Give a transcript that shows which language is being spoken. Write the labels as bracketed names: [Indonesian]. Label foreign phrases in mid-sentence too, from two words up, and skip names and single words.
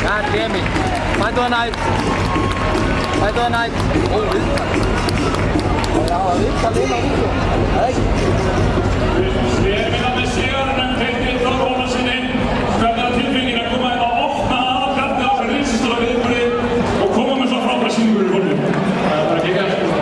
[English] Emil. Fight of the night. Fight of the night. [Icelandic] Ó, viðtal. Já, viðtal inn á vídeo. Það ekki. Við erum innan með sigurinn Teitur Þór Ólafssyni. Hvernig er tilfinningin að koma inn að opna aðalkartið á þessari risastóra viðburði og koma með svo frábæra sýningur í fólki? Það er bara geggjað.